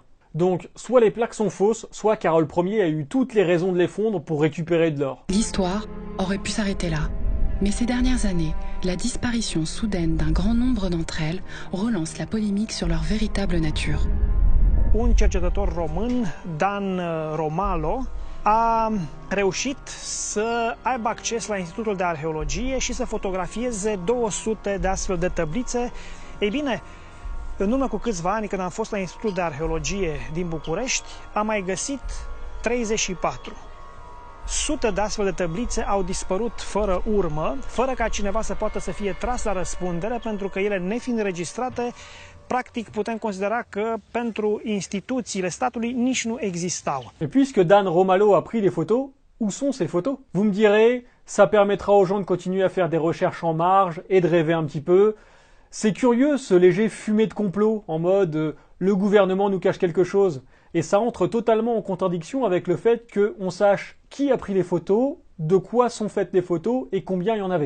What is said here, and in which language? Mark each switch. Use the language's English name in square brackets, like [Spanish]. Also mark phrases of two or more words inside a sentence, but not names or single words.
[French] Donc, soit les plaques sont fausses, soit Carol Ier a eu toutes les raisons de les fondre pour récupérer de l'or. L'histoire aurait pu s'arrêter là. Mais ces dernières années, la disparition soudaine d'un grand nombre d'entre elles relance la polémique sur leur véritable nature. [Romanian] Un cercetător român, Dan Romalo, a reușit să aibă acces la Institutul de Arheologie și să fotografieze 200 de astfel de tablițe. Ei bine, în urmă cu câțiva ani, când am fost la Institutul de Arheologie din București, am mai găsit 34. Sute de astfel de tablițe au dispărut fără urmă, fără ca cineva să poată să fie tras la răspundere, pentru că ele, nefiind înregistrate, practic putem considera că pentru instituțiile statului nici nu existau. [French] Et puisque Dan Romalo a pris les photos, où sont ces photos? Vous me direz, ça permettra aux gens de continuer à faire des recherches en marge et de rêver un petit peu. C'est curieux ce léger fumet de complot en mode le gouvernement nous cache quelque chose. Et ça entre totalement en contradiction avec le fait qu'on sache qui a pris les photos, de quoi sont faites les photos et combien il y en avait.